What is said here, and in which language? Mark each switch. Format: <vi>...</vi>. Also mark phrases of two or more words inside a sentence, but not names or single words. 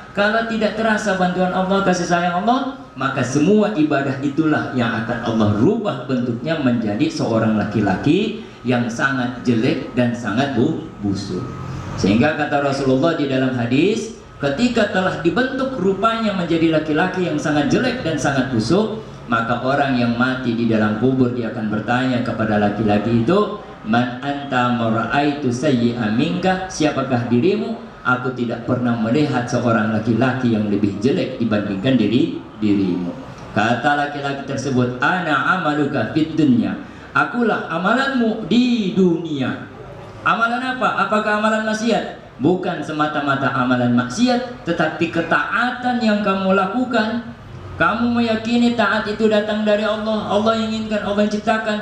<id>Kalau tidak terasa bantuan Allah, kasih sayang Allah, maka semua ibadah itulah yang akan Allah rubah bentuknya menjadi seorang laki-laki yang sangat jelek dan sangat busuk. Sehingga kata Rasulullah di dalam hadis, ketika telah dibentuk rupanya menjadi laki-laki yang sangat jelek dan sangat busuk, maka orang yang mati di dalam kubur dia akan bertanya kepada laki-laki itu,</id> <ar>من أنت ما رأيت سيئا منك,</ar> <id>siapakah dirimu? Aku tidak pernah melihat seorang laki-laki yang lebih jelek dibandingkan dirimu. Kata laki-laki tersebut,</id> <ar>أنا عملك في الدنيا,</ar> <id>akulah amalanmu di dunia. Amalan apa? Apakah amalan maksiat? Bukan semata-mata amalan maksiat, tetapi ketaatan yang kamu lakukan. Kamu meyakini taat itu datang dari Allah, Allah yang inginkan, Allah yang ciptakan.</id>